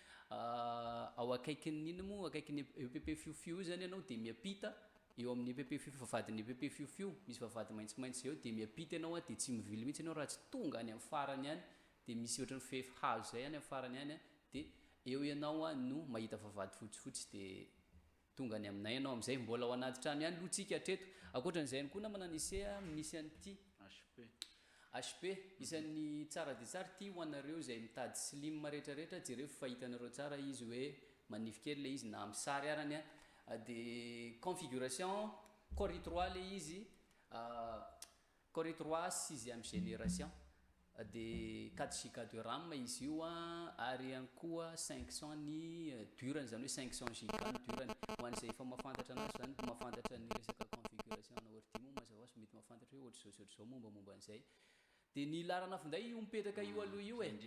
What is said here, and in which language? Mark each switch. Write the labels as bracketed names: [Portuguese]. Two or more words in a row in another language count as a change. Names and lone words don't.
[Malagasy] ao akaikin'ny ino moa akaikin'ny EPP fiofio zany ianao dia miapita eo amin'ny EPP fiofio vavadin'ny EPP fiofio misy vavady maitsomaitso eo dia miapita ianao dia tsy mivily mihitsy ianao raha tsy tonga any amin'ny farany any dia misy ohatrany fefy hazo zay any amin'ny farany any dia eo ianao no mahita vavady fotsifotsy dia tonga any aminay ianao amin'izay mbola ao anaty trano ihany lotsika hatreto akoatran'izay koa namana nisy misy an'ity HP isan'ny tsara dia tsara ty ho anareo izay mitady slim rehetrarehetra jereo fahitanareo tsara izy hoe manify kely le izy na amin'ny sary arany dia configuration Core i3 le izy Core i3 [French] 6e génération [Malagasy] dia [French] 4Go de RAM [Malagasy] izy io ary ihany koa 500 ny durany zany hoe 500 Go ny durany ho an'izay efa mahafantatra anazy zany mahafantatra ny resaka configuration na ohatrity moa mazava sy mety mahafantatra hoe ohatr'izao mombamomba an'izay dia ny larana finday io mipetraka io aloha io